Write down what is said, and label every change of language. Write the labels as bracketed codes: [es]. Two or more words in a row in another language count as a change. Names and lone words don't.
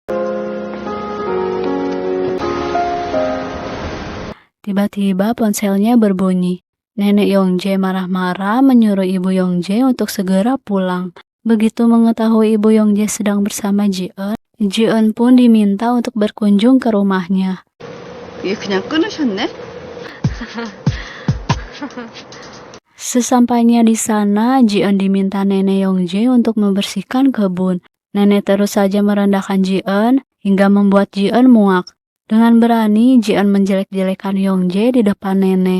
[id] Tiba-tiba ponselnya berbunyi. Nenek Yongjae marah-marah menyuruh ibu Yongjae untuk segera pulang. Begitu mengetahui ibu Yongjae sedang bersama Ji-eun, Ji-eun pun diminta untuk berkunjung ke rumahnya. [ko] 얘 그냥 끊으셨네? [id] Sesampainya di sana, Ji-eun diminta nenek Yongjae untuk membersihkan kebun. Nenek terus saja merendahkan Ji-eun hingga membuat Ji-eun muak. Dengan berani, Ji-eun menjelek-jelekan Yongjae di depan nenek.